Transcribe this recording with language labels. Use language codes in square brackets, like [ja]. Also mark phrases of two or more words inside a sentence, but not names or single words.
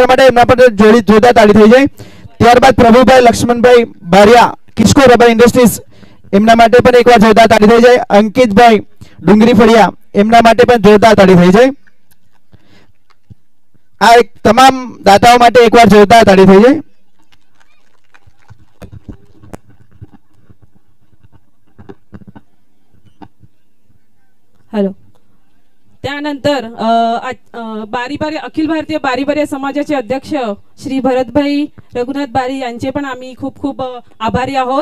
[gu] એકવાર માટે એમના પર જોરદાર તાળી થઈ જાય. ત્યારબાદ પ્રભુભાઈ લક્ષ્મણભાઈ બારિયા કિસ્કો રબર ઇન્ડસ્ટ્રીઝ એમના માટે પણ એકવાર જોરદાર તાળી થઈ જાય. અંકિતભાઈ ડુંગરી ફળિયા એમના માટે પણ જોરદાર તાળી થઈ જાય. આ એક તમામ દાતાઓ માટે એકવાર જોરદાર તાળી થઈ જાય. [mr] हॅलो. त्यानंतर बारी अखिल भारतीय बारी समाजाचे अध्यक्ष श्री भरतभाई रघुनाथ बारी यांचे पण आम्ही खूप खूप आभारी आहोत.